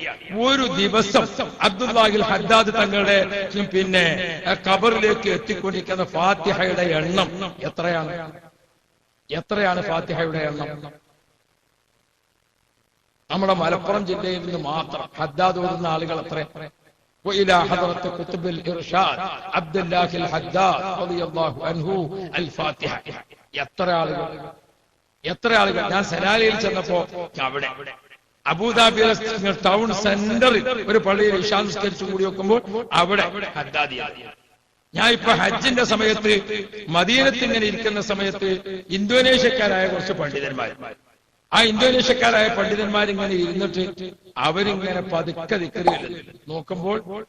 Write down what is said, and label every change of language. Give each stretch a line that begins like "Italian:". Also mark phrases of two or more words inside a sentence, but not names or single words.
Malayalam: ഒരു ദിവസം അബ്ദുല്ലാഹിൽ ഹദ്ദാദ് തങ്ങളുടെ പിന്നെ ഖബറിലേക്ക് എത്തിക്കൊണ്ടിരിക്കുന്ന ഫാത്തിഹയുടെ എണ്ണം എത്രയാണ് ഫാത്തിഹയുടെ എണ്ണം? നമ്മുടെ മലപ്പുറം ജില്ലയിൽ നിന്ന് മാത്രം ഹദ്ദാദ് ഓതുന്ന ആളുകൾ എത്ര?
Arabic: وإلى حضرة كتب الإرشاد عبد الله الحداد رضي الله عنه الفاتحة.
Malayalam: എത്ര ആളുകൾ ഞാൻ സലാലയിൽ ചെന്നപ്പോ അവിടെ അബൂദാബിയിലെ ടൗൺ സെന്ററിൽ ഒരു പള്ളിയിൽ ഇശാ നിസ്കരിച്ചു കൂടി വെക്കുമ്പോൾ അവിടെ ഹദ്ദാദിയാണ്. ഞാൻ ഇപ്പൊ ഹജ്ജിന്റെ സമയത്ത് മദീനത്ത് ഇങ്ങനെ ഇരിക്കുന്ന സമയത്ത് ഇന്തോനേഷ്യക്കാരായ കുറച്ച് പണ്ഡിതന്മാർ, ആ ഇന്തോനേഷ്യക്കാരായ പണ്ഡിതന്മാരിങ്ങനെ ഇരുന്നിട്ട് അവരിങ്ങനെ പതുക്കെ ദിക്റ് നോക്കുമ്പോൾ